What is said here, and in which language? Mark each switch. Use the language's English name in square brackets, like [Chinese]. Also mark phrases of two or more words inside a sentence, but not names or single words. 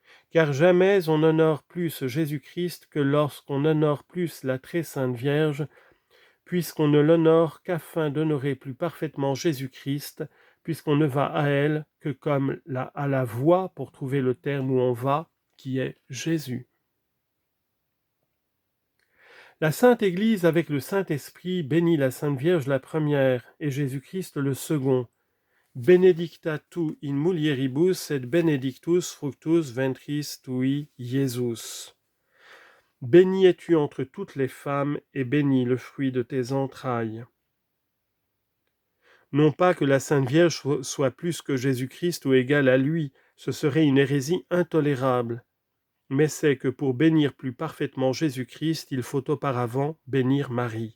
[French] car jamais on honore plus Jésus-Christ que lorsqu'on honore plus la très sainte Vierge, puisqu'on ne l'honore qu'afin d'honorer plus parfaitement Jésus-Christ, puisqu'on ne va à elle que comme à la voie pour trouver le terme où on va, qui est Jésus. La Sainte Église avec le Saint-Esprit bénit la Sainte Vierge la première et Jésus-Christ le second. [Latin] Benedicta tu in mulieribus et benedictus fructus ventris tui, Iesus. [French] Béni es-tu entre toutes les femmes, et béni le fruit de tes entrailles. Non pas que la Sainte Vierge soit plus que Jésus-Christ ou égale à lui, ce serait une hérésie intolérable. Mais c'est que pour bénir plus parfaitement Jésus-Christ, il faut auparavant bénir Marie.